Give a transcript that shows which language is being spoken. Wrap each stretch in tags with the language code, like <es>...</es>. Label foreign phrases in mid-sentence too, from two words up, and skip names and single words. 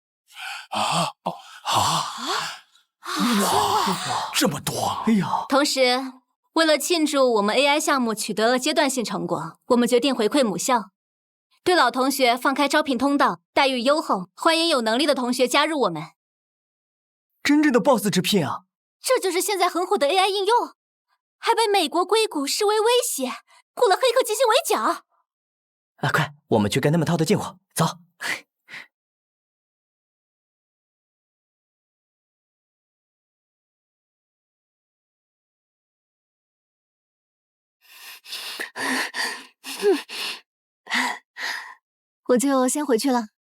<zh>哇，這麼多！哎呀，同時，為了慶祝我們 AI 項目取得了階段性成果，我們決定回饋母校，對老同學放開招聘通道，待遇優厚，歡迎有能力的同學加入我們。真正的 BOSS 直聘啊！這就是現在很火的 AI 應用，還被美國硅谷視為威脅，雇了黑客基金圍剿。快，我們去跟他們套套近乎，走。我就先回去了。</zh>